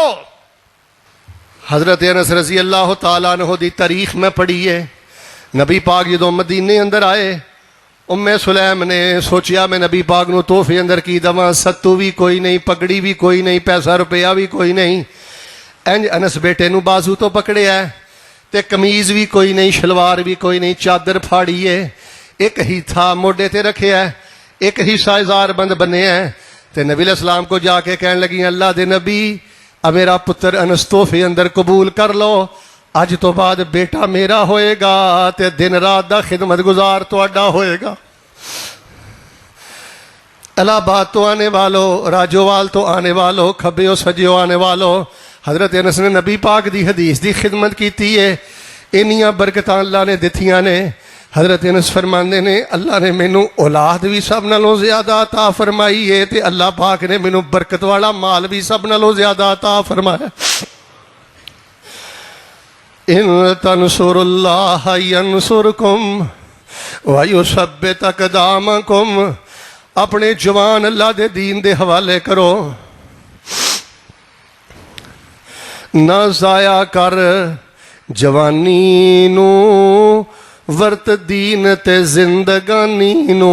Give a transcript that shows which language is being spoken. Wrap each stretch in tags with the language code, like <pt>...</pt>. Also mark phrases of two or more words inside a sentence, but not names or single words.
<pa>حضرت انس رضی اللہ تعالیٰ عنہ دی تاریخ میں پڑھی ہے، نبی پاک جو مدینے اندر آئے، ام سلیم نے سوچیا میں نبی پاک نوں تحفے اندر کی دواں، ستو بھی کوئی نہیں، پگڑی بھی کوئی نہیں، پیسہ روپیہ بھی کوئی نہیں، انج انس بیٹے نوں بازو توں پکڑیا ہے، تے قمیض بھی کوئی نہیں، شلوار بھی کوئی نہیں، چادر پھاڑی ہے، ایک ہی تھا موڈھے تے رکھے ہے، ایک ہی سائزار بند بنے ہیں. تے نبی علیہ السلام کو جا کے کہنے لگی، اللہ دے نبی اب میرا پتر انس تحفے اندر قبول کر لو، اج توں بعد بیٹا میرا ہوئے گا تے دن رات دا خدمت گزار تہاڈا ہوئے گا. الہ آباد توں آنے والوں، راجووال توں آنے والوں، کھبے سجو آنے والوں، حضرت انس نے نبی پاک دی حدیث دی خدمت کی ہے، اِنّیاں برکتاں اللہ نے دتیاں نے. حضرت انس فرماندے نے اللہ نے مینوں اولاد بھی سب نالوں زیادہ عطا فرمائی ہے، تے اللہ پاک نے مینوں برکت والا مال بھی سب نالوں زیادہ عطا فرمایا.</pa> <ar>إن تنصروا الله ينصركم ويثبت أقدامكم,</ar> <pa>اپنے جوان اللہ دے دین دے حوالے کرو, نہ ضائع کر جوانی نوں، ورت دین تے زندگانی نوں,</pa>